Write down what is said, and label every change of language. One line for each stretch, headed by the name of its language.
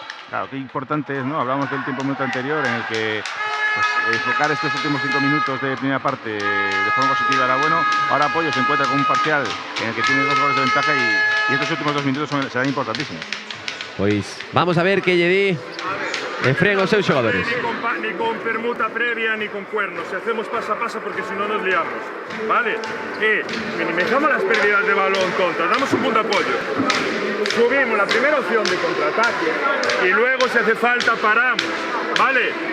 Spanish: Claro, qué importante es, ¿no? Hablamos del tiempo minuto anterior en el que pues, enfocar estos últimos 5 minutos de primera parte de forma positiva era bueno. Ahora Pollo se encuentra con un parcial en el que tiene 2 goles de ventaja y estos últimos 2 minutos serán importantísimos.
Galician: Pues vamos a ver que lle di Efrén aos seus xogadores.
Spanish: Ni con permuta previa ni con cuernos. Si hacemos pasa pasa porque si no nos liamos. ¿Vale? Minimizamos las pérdidas de balón contra. Damos un punto de apoyo. Subimos la primera opción de contraataque y luego si hace falta paramos. ¿Vale?